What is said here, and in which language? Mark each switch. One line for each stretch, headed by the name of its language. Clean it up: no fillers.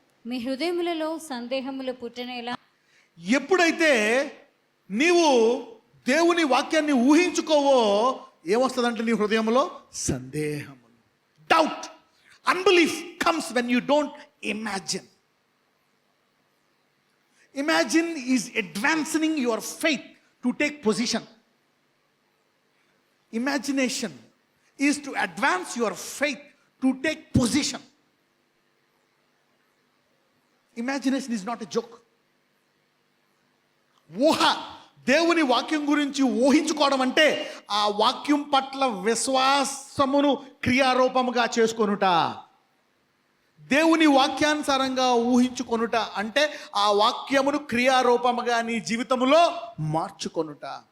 Telugu: మీ హృదయములలో సందేహములు పుట్టనేలా? ఎప్పుడైతే నీవు దేవుని వాక్యాన్ని ఊహించుకోవో ఏమొస్తుందంటే నీ హృదయంలో సందేహము, doubt,
English: Unbelief comes when you don't imagine. Imagine is advancing your faith to take position. Imagination is to advance your faith to take position. Imagination is not a joke.
Telugu: ఊహ, దేవుని వాక్యం గురించి ఊహించుకోవడం అంటే ఆ వాక్యం పట్ల విశ్వాసమును క్రియారూపముగా చేసుకొనుట. దేవుని వాక్యానుసారంగా ఊహించుకొనుట అంటే ఆ వాక్యమును క్రియారూపముగా నీ జీవితంలో మార్చుకొనుట.